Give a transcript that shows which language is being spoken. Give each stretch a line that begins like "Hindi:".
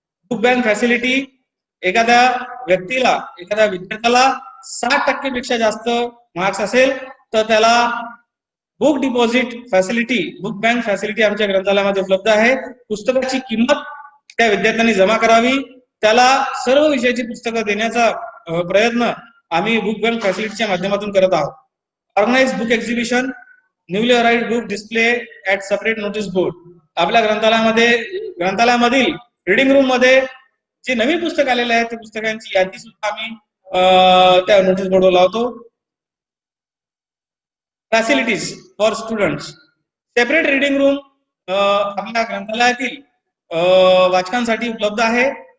Marathi: Book bank facility, एखाद्या व्यक्तीला एखाद्या विद्यार्थ्याला 60% पेक्षा जास्त मार्क्स असेल तर त्याला book deposit facility, book bank facility आमच्या ग्रंथालयामध्ये उपलब्ध आहे. पुस्तकाची किंमत त्या विद्यार्थ्यांनी जमा करावी, त्याला सर्व विषयाची पुस्तकं देण्याचा प्रयत्न आम्ही बुक बँक फॅसिलिटीच्या माध्यमातून करत आहोत.
English: Organize book exhibition, newly arrived book display at separate notice board.
Marathi: आपल्या ग्रंथालयामधील रिडिंग रूम मध्ये जे नवीन पुस्तक आलेले आहे त्या पुस्तकांची यादी सुद्धा आम्ही त्या नोटीस बोर्डवर लावतो.
English: facilities for students,
Marathi: separate reading room आपल्या ग्रंथालयातील वाचकांसाठी उपलब्ध आहे.